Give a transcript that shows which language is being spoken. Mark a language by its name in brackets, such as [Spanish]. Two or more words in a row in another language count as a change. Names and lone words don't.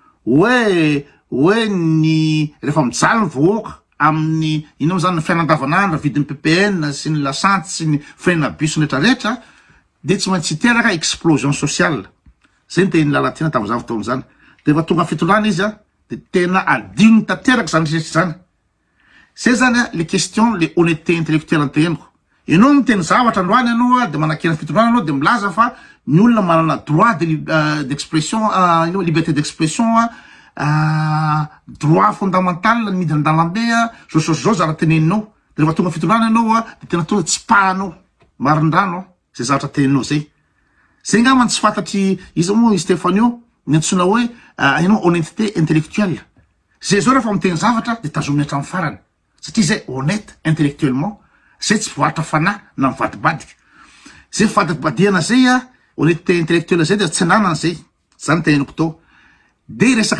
[Malagasy] hoe ny rehefa mijaly ny vahoaka amin'ny ina moa zany ny fiainan-davanandro vidin'ny PPN sy ny lasanty sy ny freina bus rehetrarehetra de tsy maintsy hiteraka [French] explosion sociale [Malagasy] zay ny teny lalatina tamin'izany fotoana zany de rehefa tonga fitondrana izy de tena adino tanteraka zany rehetra zany zay zany [French] le question le honnêteté intellectuelle [Malagasy] anteheniko ianao miteny zavatra androany ianao de manakena fitondrana anao de milaza fa ny olona manana [French] droit d'expression liberté d'expression droit fondamental [Malagasy] ny midina an-dalambe zao zara teneninao de rehefa tonga fitondrana ianao de tena tonga tsy pahanao marindrano zay zavatra teneninao zay ngamba tsy fantatry izy moa Stéphanie ny antsona hoe ianao [French] honnêteté intellectuelle [Malagasy] zay zao rehefa miteny zavatra de tazominy hatramin'ny farany satria zay [French] honnête intellectuellement [Malagasy] zay tsy voaritra fanahy na mivadibadika zay fadibadiana zay [French] honnêteté intellectuelle [Malagasy] zay de tsy nanana zay zany teneniko tao de resaka